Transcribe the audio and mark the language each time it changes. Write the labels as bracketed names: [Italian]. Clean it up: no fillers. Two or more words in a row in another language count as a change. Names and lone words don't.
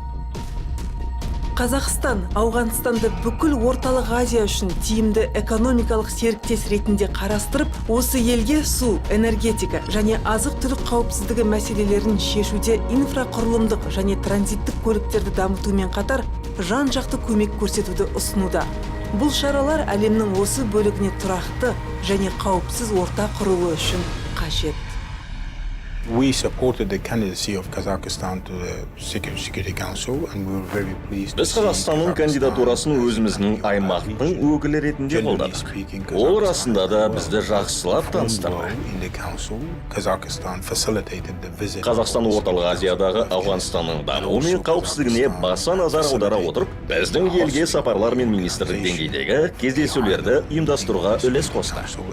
[Kazakh] Қазақстан Ауғанстанды бүкіл Орталық Азия үшін тиімді экономикалық серіктес ретінде қарастырып, осы елге су, энергетика және азық-түлік қауіпсіздігі мәселелерін шешуде инфрақұрылымдық және транзиттік көліктерді дамытумен қатар жан-жақты көмек көрсетуді ұсынуда. Бұл шаралар әлемнің осы бөлігіне тұрақты және қауіпсіз орта құруы үшін қажет. [English] We supported the candidacy of Kazakhstan to the Security Council and we were very pleased. [Kazakh] Біз Қазақстанның кандидатурасын өзіміздің аймақтың өкілі ретінде қолдадық. Ол расында да бізді жақсылап таныстырды. Қазақстан Орталық Азиядағы Ауғанстанның дамуы мен қауіпсіздігіне баса назар аудара отырып, біздің елге сапарлар мен министрлік деңгейдегі кездесулерді ұйымдастыруға үлес қосты.